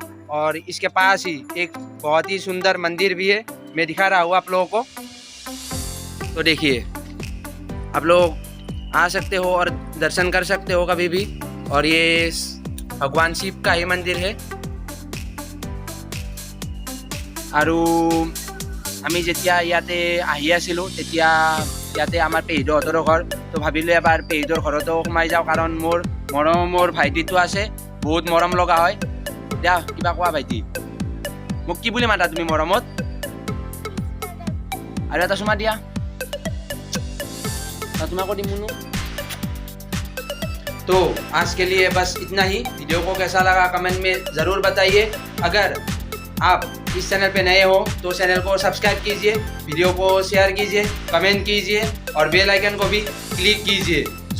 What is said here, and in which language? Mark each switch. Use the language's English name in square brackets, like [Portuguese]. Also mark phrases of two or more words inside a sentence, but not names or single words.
[Hindi] और इसके पास ही एक बहुत ही सुंदर मंदिर भी है, मैं दिखा रहा हूँ आप लोगों को। तो देखिए आप लोग आ सकते हो और दर्शन कर सकते हो कभी भी। और ये भगवान शिव का ही मंदिर है। [Assamese] और আমি যেতিয়া ইয়াতে আহি আছিলোঁ তেতিয়া ইয়াতে আমাৰ পেহীহঁতৰ ঘৰ। তো ভাবিলোঁ এবাৰ পেহীহঁতৰ ঘৰতো সোমাই যাওঁ, কাৰণ মোৰ ভাইটিটো আছে, বহুত মৰম লগা হয়। দিয়া কিবা কোৱা ভাইটি, মোক কি বুলি মাতা তুমি মৰমত? আৰু এটা চুমা দিয়া। [Hindi] तुम्हारा को मुन्नू। तो आज के लिए बस इतना ही। वीडियो को कैसा लगा कमेंट में ज़रूर बताइए। अगर आप इस चैनल पे नए हो तो चैनल को सब्सक्राइब कीजिए, वीडियो को शेयर कीजिए, कमेंट कीजिए और [English] bell icon [Hindi] को भी क्लिक कीजिए।